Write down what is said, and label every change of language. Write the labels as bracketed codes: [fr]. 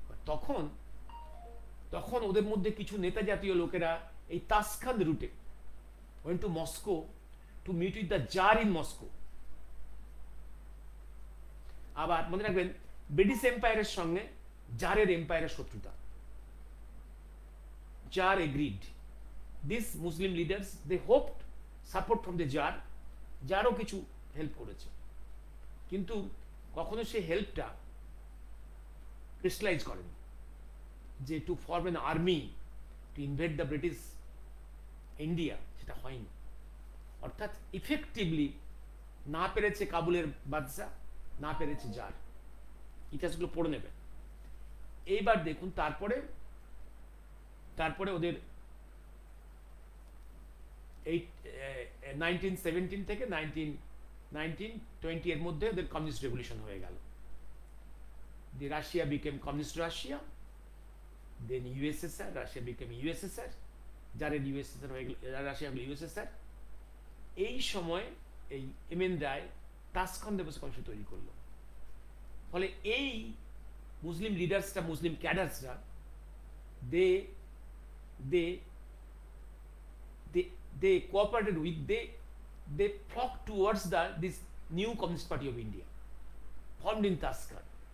[bn] তখন তখন ওদের মধ্যে কিছু নেতা জাতীয় লোকেরা এই তাসখান্দ রুটে [en] went to Moscow to meet with the Tsar in Moscow। [bn] আবার মনে রাখবেন, ব্রিটিশ এম্পায়ারের সঙ্গে জারের এম্পায়ারের শত্রুতা। [en] Tsar agreed. These Muslim leaders, they hoped support from the Tsar. [bn] জারও কিছু হেল্প করেছে, কিন্তু কখনো সেই হেল্পটা ক্রিস্টালাইজ করেনি, যে [en] to form an army to invade the British India, [bn] সেটা হয়নি। অর্থাৎ ইফেক্টিভলি না পেরেছে কাবুলের বাদশা, না পেরেছে জার। ইতিহাসগুলো পড়ে নেবে। এইবার দেখুন, তারপরে ওদের এই 1917 থেকে 1920 এর মধ্যে ওদের কমিউনিস্ট রেভলিউশন হয়ে গেল। [en] the Russia became communist Russia, then USSR, Russia became USSR, [bn] যারের USSR হয়ে গেল, রাশিয়া হলো ইউএসএসআর। এই সময় এই এমএন রায় তাসখান্দ কমিশন তৈরি করলো। ফলে এই মুসলিম লিডার্সরা, মুসলিম ক্যাডার্সরা, [en] They they they cooperated with, they flocked towards this new Communist Party of India formed in Tashkent।